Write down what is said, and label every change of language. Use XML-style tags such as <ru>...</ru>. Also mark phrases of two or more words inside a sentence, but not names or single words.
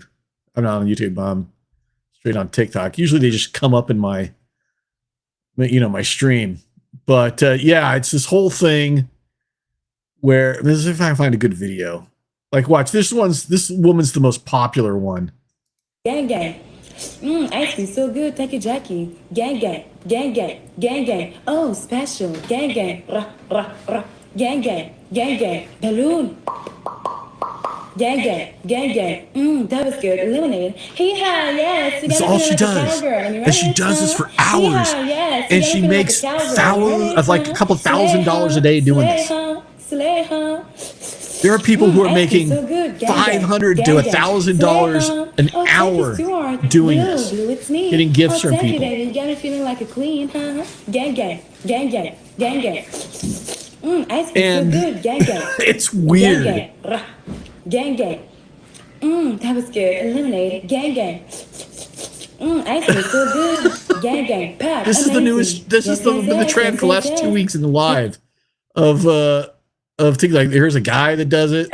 <en>I'm not on YouTube, straight on TikTok. Usually they just come up in my stream. But yeah, it's this whole thing where this is if I find a good video. Like, watch this woman's the most popular one. Gang gang. Ice cream so good. Thank you, Jackie. Gang gang. Gang gang. Gang gang. Oh, special. Gang gang. Rah, rah, rah. Gang gang. Gang gang. Balloon. Gang gang. Gang gang. That was good. Eliminated. Hee-haw, yes. That's all she does. And she does this for hours. Yes. And she makes like a couple $1,000s a day doing this. There are people who are making $500 to $1,000 an hour doing this, getting gifts from people. You got me feeling like a queen, huh? Gang gang, gang gang, gang gang. Ice cream so good, gang gang. It's weird. Gang gang. That was good. Eliminated. Gang gang. Ice cream so good. Gang gang. Pack. This is the newest. This is the trend for the last 2 weeks in the live of things like here's a guy that does it.</en>